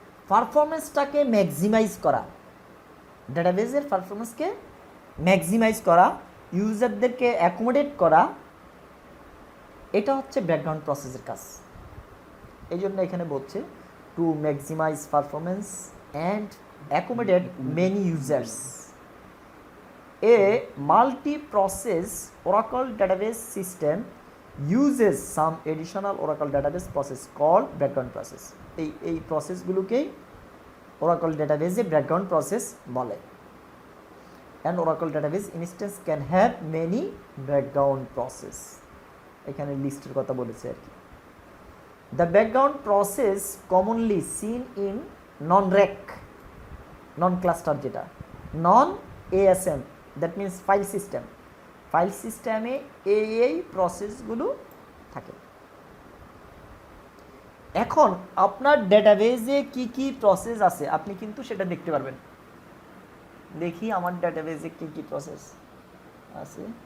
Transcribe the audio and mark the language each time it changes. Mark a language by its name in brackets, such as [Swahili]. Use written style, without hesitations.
[Bangla] পারফরমেন্সটাকে maximise করা, ডেটাবেসের পারফরমেন্সকে maximise করা, ইউজারদেরকে accommodate করা, এটা হচ্ছে ব্যাকগ্রাউন্ড প্রসেসের কাজ। এই জন্য এখানে বলছে [English] To maximise performance and accommodate many users. A multi-process Oracle database system uses some additional Oracle database process called background process. [Bangla] এই প্রসেসগুলোকেই Oracle database এ background process বলে। [English] An Oracle database instance can have many background process. [Bangla] এখানে লিস্টের কথা বলেছে আর কি। [English] The background process commonly seen in non-RAC, non-cluster যেটা, non-ASM, that means file system. [Bangla] File system-এ এই প্রসেসগুলো থাকে। এখন আপনার ডেটাবেজে কি কি প্রসেস আছে আপনি কিন্তু সেটা দেখতে পারবেন। দেখি আমার ডেটাবেজে কি কি প্রসেস আছে।